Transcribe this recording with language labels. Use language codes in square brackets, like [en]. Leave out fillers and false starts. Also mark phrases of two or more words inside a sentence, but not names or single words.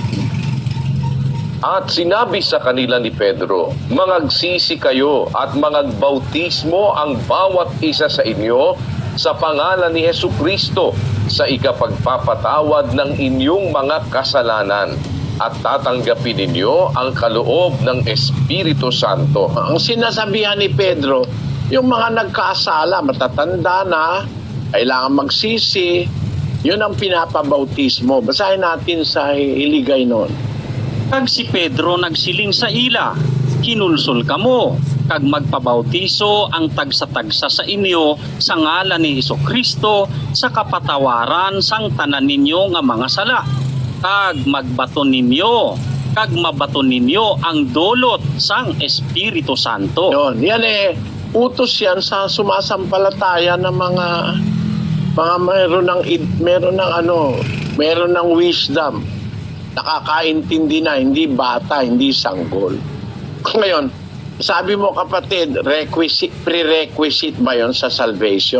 [tl] at sinabi sa kanila ni Pedro, "Mangagsisi kayo at mangagbautismo ang bawat isa sa inyo sa pangalan ni Hesukristo sa ikapagpapatawad ng inyong mga kasalanan at tatanggapin ninyo ang kaloob ng Espiritu Santo." Ang sinasabihan ni Pedro, yung mga nagkasala, matatanda na, kailangan magsisi, yun ang pinapabautismo. Basahin natin sa Hiligaynon. [hil] Kag si Pedro nagsiling sa ila, kinulsol kamo, kag magpabautiso ang tagsa-tagsa sa inyo sa ngalan ni Hesukristo sa kapatawaran sang tanan ninyo nga mga sala. Kag magbaton ninyo, kag mabaton ninyo ang dolot sang Espiritu Santo. [tl] Yan utos yan sa sumasampalataya ng mga meron ng wisdom. Nakakaintindi na, hindi bata, hindi sanggol. Ngayon, sabi mo kapatid, prerequisite ba yon sa salvation?